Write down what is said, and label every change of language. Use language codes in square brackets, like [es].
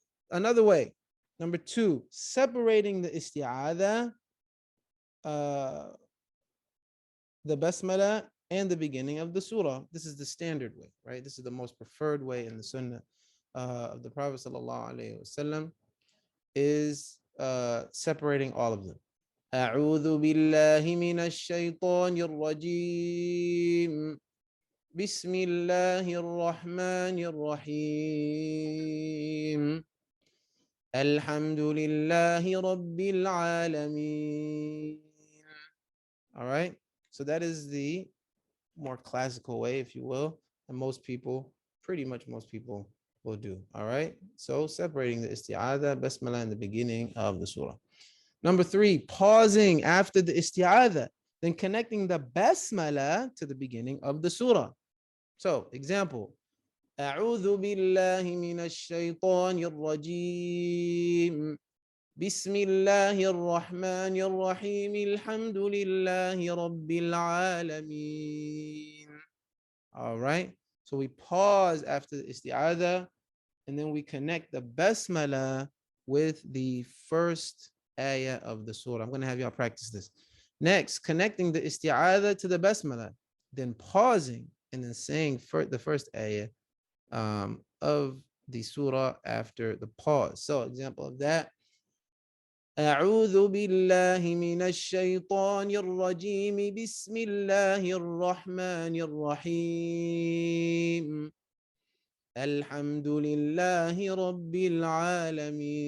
[en] Another way, number 2, separating the isti'adah, the basmala, and the beginning of the surah. This is the standard way, right? This is the most preferred way in the sunnah of the Prophet sallallahu alaihi wasallam, is separating all of them. [ar] أعوذ بالله من الشيطان الرجيم بسم الله الرحمن الرحيم الحمد لله رب العالمين. [en] All right, so that is the more classical way, if you will, and most people, pretty much most people, will do. All right, so separating the isti'adah, basmala in the beginning of the surah. Number 3, pausing after the isti'adah, then connecting the basmala to the beginning of the surah. So, example, [ar] أعوذ بالله من الشيطان الرجيم بسم الله الرحمن الرحيم الحمد لله رب العالمين. [en] All right, so we pause after the isti'adah, and then we connect the basmala with the first ayah of the surah. I'm going to have y'all practice this. Next, connecting the isti'adah to the basmala, then pausing and then saying the first ayah of the surah after the pause. So example of that, [ar] أعوذ بالله من الشيطان الرجيم بسم الله الرحمن الرحيم الحمد لله رب العالمين.